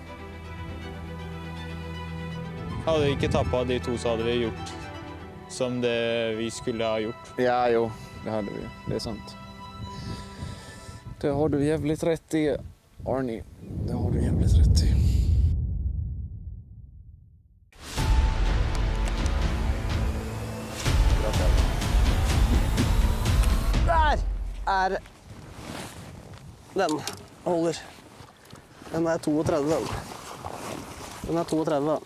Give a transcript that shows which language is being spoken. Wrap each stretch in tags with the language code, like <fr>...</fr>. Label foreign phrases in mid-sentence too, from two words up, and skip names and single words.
<sv>Hade vi inte tappat de 2 så hade vi gjort som det vi skulle ha gjort. Ja, jo, det hade vi. Det är sant. Det har du jävligt rätt i, Arnie. Det har du jävligt rätt i.</sv> <no>Der er den. Holder. Den er 32, den. Den er 32, den.</no>